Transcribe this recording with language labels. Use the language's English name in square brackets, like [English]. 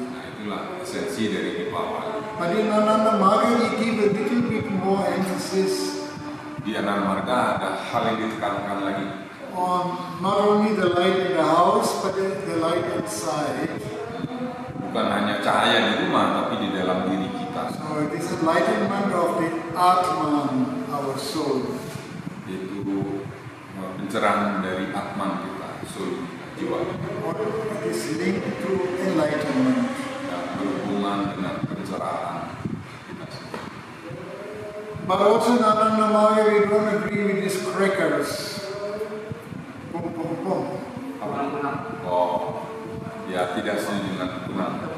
[Indonesian] Nah, itulah esensi dari Deepavali. [English] But in Ananda Marga we give a little bit more emphasis [Indonesian] Di Ananda Marga ada hal yang ditekankan lagi, [English] on not only the light in the house but the light inside. [Indonesian] bukan hanya cahaya di rumah tapi di dalam diri kita, [English] So it is enlightenment of the Atman, our soul. [Indonesian] yaitu pencerahan dari Atman kita, soul jiwa, [English] It is linked to enlightenment. [Indonesian] yang berhubungan dengan pencerahan kita sendiri. [English] But also in Ananda Marga we don't agree with these crackers. Pum pum pum. [Indonesian] Oh, ya tidak setuju dengan kunang.